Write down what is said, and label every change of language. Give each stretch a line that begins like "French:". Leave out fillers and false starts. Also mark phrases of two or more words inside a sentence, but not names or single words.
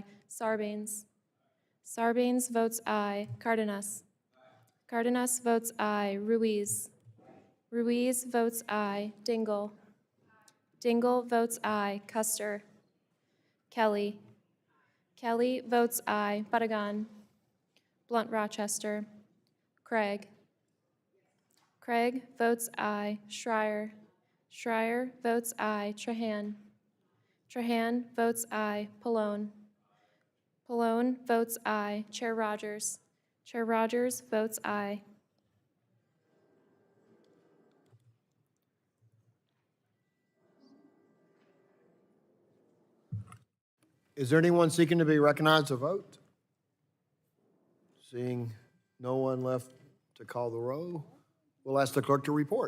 English: Sarbanes. Sarbanes votes aye. Cardenas. Cardenas votes aye. Ruiz. Ruiz votes aye. Dingell. Dingell votes aye. Custer. Kelly. Kelly votes aye. Buttigan. Blunt Rochester. Craig. Craig votes aye. Schreier. Schreier votes aye. Trahan. Trahan votes aye. Pallone. Pallone votes aye. Chair Rogers. Chair Rogers votes aye. Is there anyone seeking to be recognized to vote? Seeing no one left to call the roll, we'll ask the clerk to report.